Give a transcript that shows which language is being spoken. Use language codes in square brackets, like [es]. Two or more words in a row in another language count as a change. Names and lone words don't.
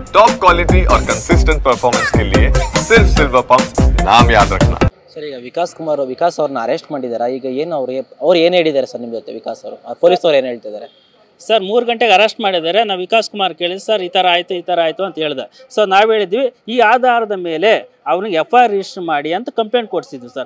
[hi] टॉप क्वालिटी और कंसिस्टेंट परफॉर्मेंस के लिए सिर्फ सिल्वर पंप नाम याद रखना। [kn] ಸರ್ ಈಗ ವಿಕಾಸ್ ಅವ್ರನ್ನ ಅರೆಸ್ಟ್ ಮಾಡಿದ್ದಾರೆ. ಈಗ ಏನು ಅವ್ರು ಏನು ಹೇಳಿದ್ದಾರೆ ಸರ್ ನಿಮ್ಮ ಜೊತೆ ವಿಕಾಸ್ ಅವರು? ಪೊಲೀಸ್ ಅವ್ರು ಏನು ಹೇಳ್ತಿದ್ದಾರೆ ಸರ್? 3 ಗಂಟೆಗೆ ಅರೆಸ್ಟ್ ಮಾಡಿದ್ದಾರೆ. ನಾವು ವಿಕಾಸ್ ಕುಮಾರ್ ಕೇಳಿದ್ವಿ, ಸರ್ ಈ ಥರ ಆಯಿತು ಅಂತ ಹೇಳಿದೆ. ಸೊ ನಾವು ಹೇಳಿದ್ವಿ ಈ ಆಧಾರದ ಮೇಲೆ ಅವ್ನಿಗೆ [en] FIR register [kn] ಮಾಡಿ ಅಂತ ಕಂಪ್ಲೇಂಟ್ ಕೊಡಿಸಿದ್ವಿ ಸರ್.